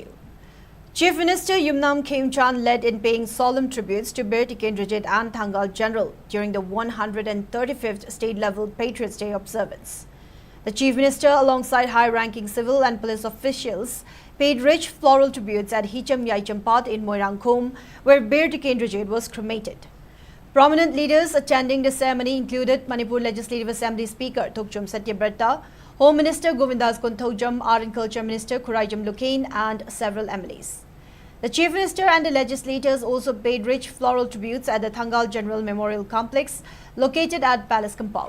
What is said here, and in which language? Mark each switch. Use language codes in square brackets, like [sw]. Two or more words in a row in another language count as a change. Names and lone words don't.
[en] Chief Minister Yumnam Khemchand led in paying solemn tributes to Bir Tikendrajit and Thangal General during the 135th state-level Patriots Day observance. The Chief Minister, alongside high-ranking civil and police officials, paid rich floral tributes at Hicham Yaicham Path in Moirangkhom, where Bir Tikendrajit was cremated. Prominent leaders attending the ceremony included Manipur Legislative Assembly Speaker Thokchum Satyabrata, Home Minister Govindas Konthojam, Art and Culture Minister Khuraijam Lukain, and several MLAs. The Chief Minister and the legislators also paid rich floral tributes at the Thangal General Memorial Complex located at Palace Compound.